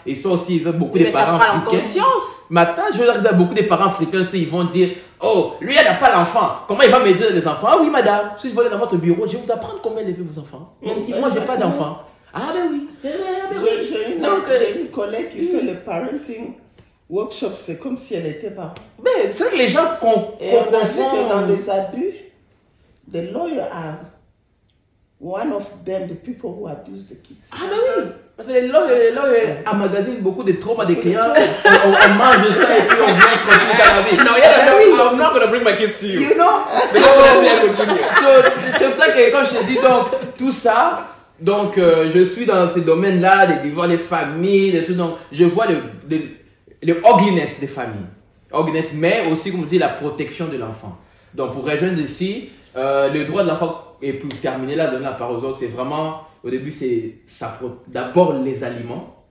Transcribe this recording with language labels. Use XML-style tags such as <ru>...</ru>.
<fr>Et ça aussi, il y a beaucoup de parents africains. Maintenant, je regarde beaucoup de parents africains, ils vont dire, oh, lui, il n'a pas l'enfant. Comment il va m'aider les enfants? Ah oui, madame, si je vais aller dans votre bureau, je vais vous apprendre comment élever vos enfants. Même si moi, je n'ai pas d'enfant. Ah ben oui. J'ai une collègue qui fait le parenting workshop, c'est comme si elle était parent. Mais c'est que les gens confondent. Que dans les abus,</fr> <en>the lawyer are one of them, the people who abuse the kids. Ah ben oui, parce que les lawyers emmagasinent beaucoup de traumas des clients. On mange ça et puis on vient se retrouver ça la vie. No, yeah, I'm not going to bring my kids to you. You know?</en> <fr>C'est pour ça que quand je te dis donc tout ça, donc je suis dans ces domaines-là, des divorces, des familles, des trucs, donc je vois le ugliness des familles. Ugliness, mais aussi, comme on dit, la protection de l'enfant. Donc, pour rejoindre ici, le droit de l'enfant, et pour terminer là, donner la parole aux autres, c'est vraiment, au début, c'est d'abord les aliments.</fr>